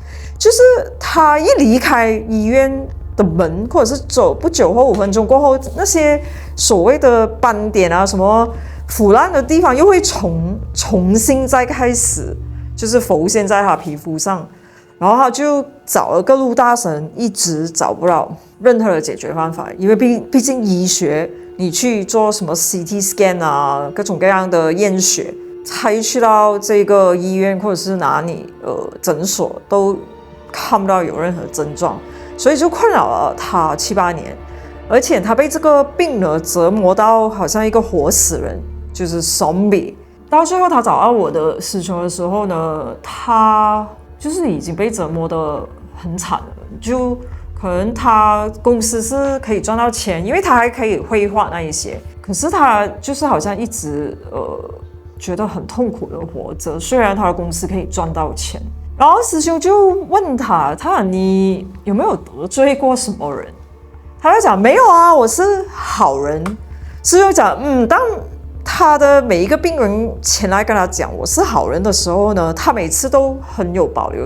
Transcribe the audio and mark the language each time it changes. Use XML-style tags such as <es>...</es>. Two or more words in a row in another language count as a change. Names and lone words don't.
<zh>就是他一離開醫院的門，或者是走不久或5分鐘過後，那些所謂的斑點啊，什麼腐爛的地方又會重新再開始，就是浮現在他皮膚上。然後他就找了各路大神，一直找不到任何的解決方法，因為畢竟醫學，你去做什麼</zh> <en>CT scan</en> <zh>啊，各種各樣的驗血，才去到這個醫院或者是哪裡診所，都看不到有任何症狀。所以就困擾了他7、8年，而且他被這個病呢折磨到好像一個活死人，就是 zombie。到最後他找到我的師兄的時候呢，他就是已經被折磨得很慘了，就可能他公司是可以賺到錢，因為他還可以繪畫那一些，可是他就是好像一直覺得很痛苦的活着，雖然他的公司可以賺到錢。然後師兄就問他說你有沒有得罪過什麼人？他就講沒有啊，我是好人。師兄講當他的每一個病人前來跟他講我是好人的時候呢，他每次都很有保留。</zh>